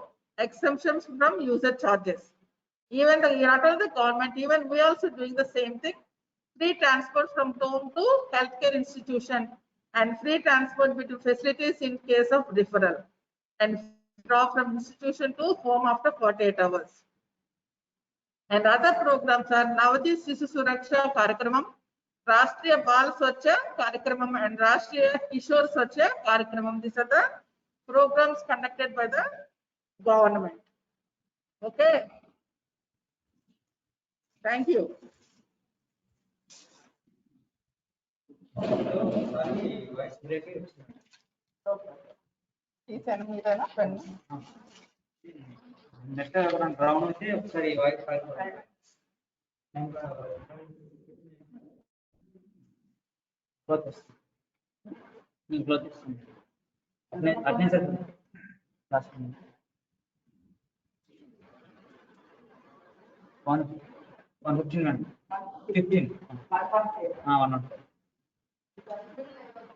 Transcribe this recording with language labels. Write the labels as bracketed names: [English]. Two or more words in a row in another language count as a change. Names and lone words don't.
[English] Exemptions from user charges. Even not only the government, even we also doing the same thing. Free transport from home to healthcare institution, and free transport between facilities in case of referral, and draw from institution to home after 48 hours. And other programs are Navajit Sishu Suraksha Karyakramam, Rashtriya Bal Swachha Karyakramam, and Rashtriya Kishore Swachha Karyakramam. These are the programs conducted by the government. Okay. Thank you. next round [Telugu] వచ్చి ఒకసారి వాయిస్ క్లోజ్ చేస్తుంది అట్నే [English] sir last [Telugu] 115 15 1